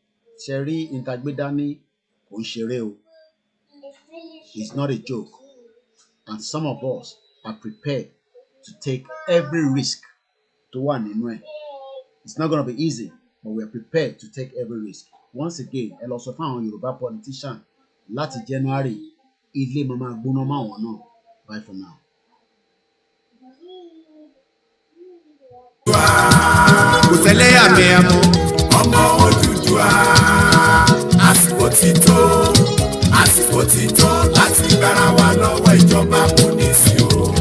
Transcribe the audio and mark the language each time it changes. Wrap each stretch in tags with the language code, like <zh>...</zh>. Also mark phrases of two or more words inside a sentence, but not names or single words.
<yo>Ṣe rí ìtagbédání kò</yo> <en>It's not a joke. And some of us are prepared to take every risk to one in. It's not going to be easy, but we are prepared to take every risk. Once again,</en> <yo>ẹ lọ sọ fún àwọn Yorùbá politician láti January ilé mama gbóná máa wọn náà.</yo> <en>Bye for now.</en> <yo>Kò tẹ́lẹ̀ àmì ẹ̀mú ọmọ Odùduwà àsìkò ti tó láti gbára wa lọ́wọ́ ìjọba amúnisìn o.</yo>